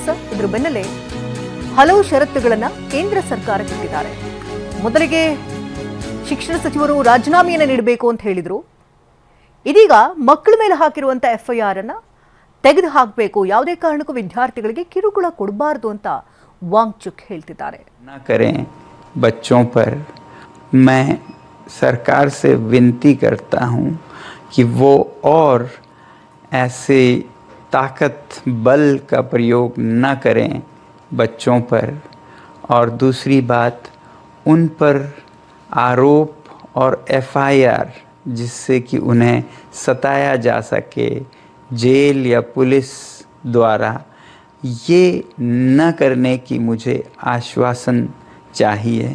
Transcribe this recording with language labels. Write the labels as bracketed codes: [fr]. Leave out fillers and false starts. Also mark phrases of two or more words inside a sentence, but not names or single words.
[kn] ಇದ್ರ ಬೆನ್ನಲ್ಲೇ ಹಲವು ಷರತ್ತುಗಳನ್ನ ಕೇಂದ್ರ ಸರ್ಕಾರ ಇಟ್ಟಿದ್ದಾರೆ. ಮೊದಲಿಗೆ ಶಿಕ್ಷಣ ಸಚಿವರು ರಾಜೀನಾಮೆಯನ್ನು ನೀಡಬೇಕು ಅಂತ ಹೇಳಿದ್ರು. ಇದೀಗ ಮಕ್ಕಳ ಮೇಲೆ ಹಾಕಿರುವಂತ ಎಫ್ಐಆರ್ ಅನ್ನ ತೆಗೆದು ಹಾಕಬೇಕು, ಯಾವುದೇ ಕಾರಣಕ್ಕೂ ವಿದ್ಯಾರ್ಥಿಗಳಿಗೆ ಕಿರುಕುಳ ಕೊಡಬಾರದು ಅಂತ ವಾಂಗ್ಚುಕ್ ಹೇಳ್ತಿದ್ದಾರೆ. [hi] बच्चों पर मैं सरकार से विनती करता हूं कि वो और ऐसे ताकत बल का प्रयोग न करें बच्चों पर, और दूसरी बात उन पर आरोप और एफआईआर जिससे कि उन्हें सताया जा सके जेल या पुलिस द्वारा, ये न करने की मुझे आश्वासन चाहिए.